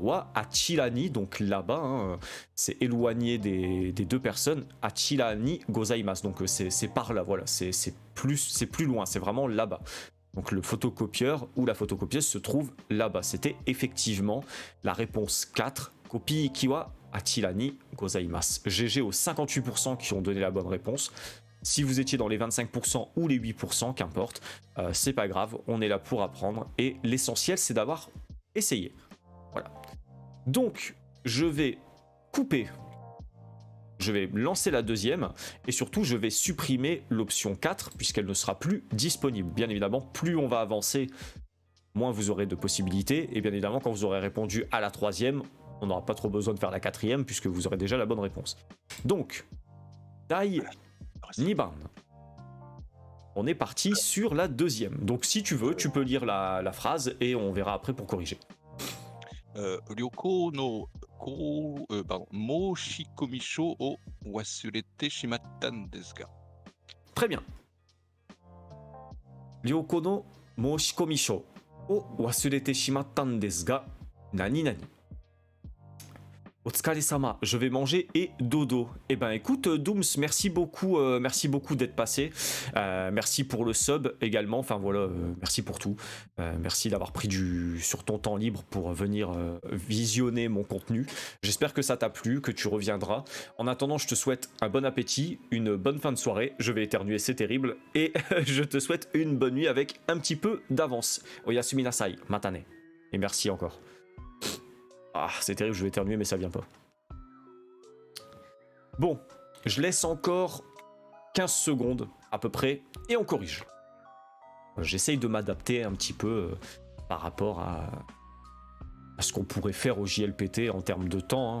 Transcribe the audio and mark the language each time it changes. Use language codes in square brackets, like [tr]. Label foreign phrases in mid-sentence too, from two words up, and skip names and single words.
[ja] はあちらに, [fr] donc là-bas, hein, c'est éloigné des deux personnes. [ja] あちらにございます, [fr] donc c'est par là, voilà. C'est plus loin, c'est vraiment là-bas. Donc le photocopieur ou la photocopieuse se trouve là-bas. C'était effectivement la réponse 4. [ja] コピー機はあちらにございます. [fr] GG aux 58% qui ont donné la bonne réponse. Si vous étiez dans les 25% ou les 8%, qu'importe, c'est pas grave, on est là pour apprendre. Et l'essentiel, c'est d'avoir essayé. Voilà. Donc, je vais couper. Je vais lancer la deuxième et surtout je vais supprimer l'option 4 puisqu'elle ne sera plus disponible. Bien évidemment, plus on va avancer, moins vous aurez de possibilités. Et bien évidemment, quand vous aurez répondu à la troisième, on n'aura pas trop besoin de faire la quatrième puisque vous aurez déjà la bonne réponse. [ja] Donc, 第二番. [fr] On est parti sur la deuxième. Donc si tu veux, tu peux lire la phrase et on verra après pour corriger. [ja] 旅行の申込書を忘れてしまったんですが. [fr] Très bien. [ja] 旅行の申込書を忘れてしまったんですがなになに. お疲れ様, [fr] je vais manger et dodo. Eh ben écoute Dooms, merci beaucoup d'être passé. Merci pour le sub également. Enfin voilà, merci pour tout. Merci d'avoir pris sur ton temps libre pour venir visionner mon contenu. J'espère que ça t'a plu, que tu reviendras. En attendant, je te souhaite un bon appétit, une bonne fin de soirée. Je vais éternuer, c'est terrible. Et je te souhaite une bonne nuit avec un petit peu d'avance. [ja] おやすみなさい、またね. [fr] Et merci encore. Ah, c'est terrible, je vais éternuer, mais ça vient pas. Bon, je laisse encore 15 secondes à peu près, et on corrige. J'essaye de m'adapter un petit peu par rapport à ce qu'on pourrait faire au JLPT en termes de temps.